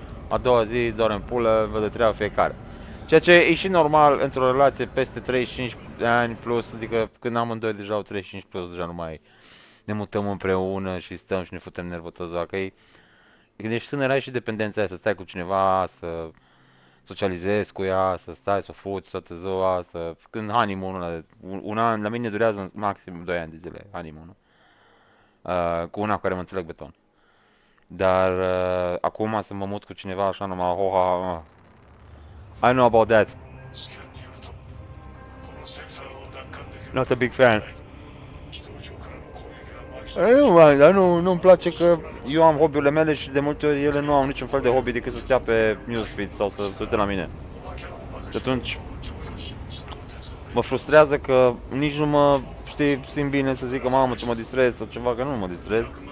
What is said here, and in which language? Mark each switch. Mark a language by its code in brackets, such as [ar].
[ro] A doua zi, doar în pulă, vă de treabă fiecare. Ceea ce e și normal într-o relație peste 35 de ani plus, adică când amândoi deja au 35 plus, deja nu mai ne mutăm împreună și stăm și ne futem nervul tot ziua, că când ești tânăr ai și dependența aia, să stai cu cineva, să socializezi cu ea, să stai, să fuți toată ziua, să... Când honeymoon-ul ăla, un an, la mine durează maxim 2 ani de zile, honeymoon-ul. Cu una cu care mă înțeleg beton. Dar acum să mă mut cu cineva așa numai, I know about that. [ja] スキャンによるとこのセクターを奪還できる [en] Not a big fan. [ja] 軌道上からの攻撃が麻痺 [ro] Nu, dar nu-mi place că eu am hobby-urile mele și de multe ori ele nu au niciun fel de hobby decât să stea pe newsfeed sau să se uite la mine. Și atunci mă frustrează că nici nu mă, știi, simt bine să zic că mamă ce mă distrez sau ceva, că nu mă distrez.